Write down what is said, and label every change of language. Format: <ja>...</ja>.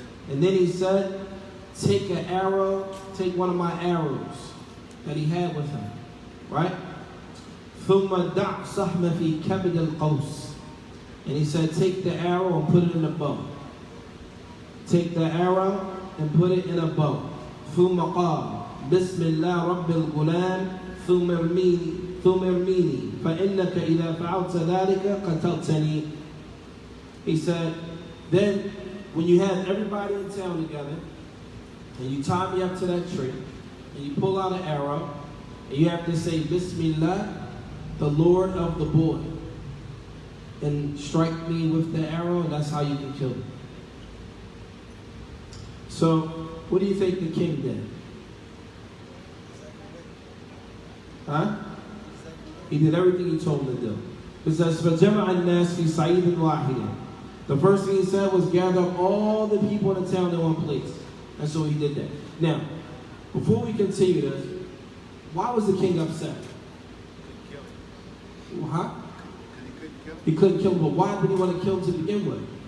<en>And then he said, take an arrow, take one of my arrows that he had with him. Right?</en> <ar>ثُمَّ دَعْ سَهْمَ فِي كَبِدِ الْقَوْسِ.</ar> <en>And he said, take the arrow and put it in a bow. Take the arrow and put it in a bow.</en> <ar>ثم قال بسم الله رب الغلام ثم ارميني فإنك إذا فعلت ذلك قتلتني.</ar> <en>He said, then when you have everybody in town together and you tie me up to that tree and you pull out an arrow and you have to say Bismillah, the Lord of the boy, and strike me with the arrow, and that's how you can kill me. So, what do you think the king did? Huh? He did everything he told him to do. It says,</en> <ar>فَجَمَعَ النَّاسِ فِي صَعِيدٍ وَاحِدٍ.</ar> <en>The first thing he said was gather all the people in the town in one place. And so he did that. Now, before we continue this, why was the king upset? Huh? He couldn't kill him, but why did he want to kill him to begin with?</en>